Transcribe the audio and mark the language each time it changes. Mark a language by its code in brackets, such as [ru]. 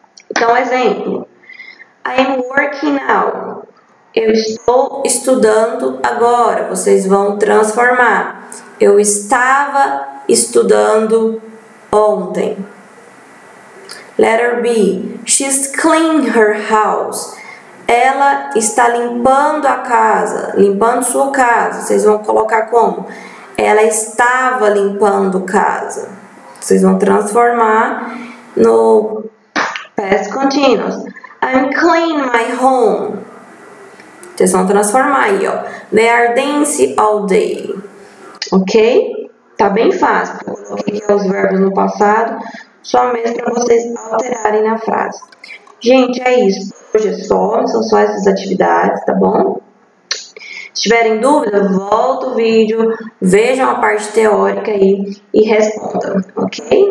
[pt] Então, exemplo, [en] I am working now. [pt] Eu estou estudando agora. Vocês vão transformar. Eu estava estudando ontem. [en] Letter B. She's cleaning her house. [pt] Ela está limpando a casa, limpando sua casa. Vocês vão colocar como? Ela estava limpando casa. Vocês vão transformar no past continuous. [en] I'm cleaning my home. [pt] Vocês vão transformar aí, ó. [en] They are dancing all day. [pt] Ok? Tá bem fácil. Eu coloquei aqui os verbos no passado, só mesmo para vocês alterarem na frase. Gente, é isso. Hoje é só, são só essas atividades, tá bom? Se tiverem dúvida, volta o vídeo, vejam a parte teórica aí e respondam, ok?